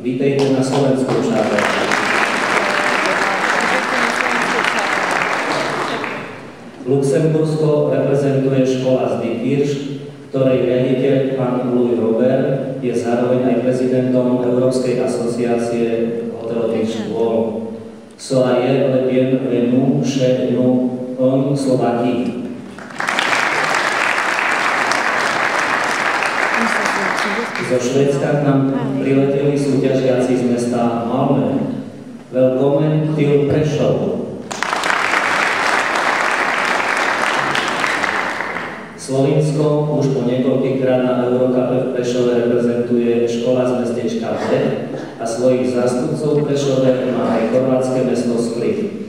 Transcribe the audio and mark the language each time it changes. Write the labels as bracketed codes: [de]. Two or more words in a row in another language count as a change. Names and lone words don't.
[cs] Vítejte na Slovensku, přátelé. [sk] Luxembursko reprezentuje škola z Dikirš, ktorej riaditeľ pán Louis Robert je zároveň aj prezidentom Európskej asociácie hotelových škôl. [fr] Soyez le bienvenu chez nous en Slovaquie. [sk] Zo Švédska k nám prileteli súťažiaci z mesta Malmö. [en] Welcome til Prešov. [sk] Slovinsko už po niekoľkýkrát na Eurocupe v Prešove reprezentuje škola z mestečka Bled a svojich zástupcov v Prešove má aj chorvátske mesto Split.